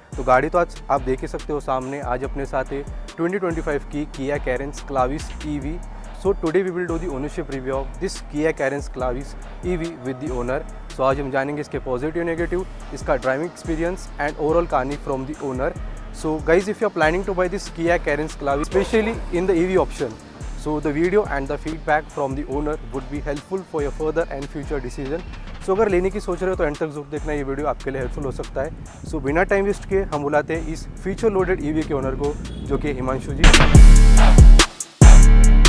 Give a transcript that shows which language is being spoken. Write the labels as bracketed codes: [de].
[hi] तो गाड़ी तो आज आप देख ही सकते हो सामने। आज अपने साथ है 2025 की किया Carens क्लाविस EV। [en] So today we will do the ownership review of this Kia Carens Clavis EV with the owner. [hi] सो आज हम जानेंगे इसके पॉजिटिव नेगेटिव, इसका ड्राइविंग एक्सपीरियंस एंड ओवरऑल कहानी [en] From the owner. So guys, if you are planning to buy this Kia Carens Clavis, especially in the EV option, so the video and the feedback from the owner would be helpful for your further and future decision. [hi] So अगर लेने की सोच रहे हो तो and तक जरूर देखना, ये वीडियो आपके लिए हेल्पफुल हो सकता है। सो बिना टाइम वेस्ट किए हम बुलाते हैं इस फीचर लोडेड EV के ओनर को, जो कि हिमांशु जी।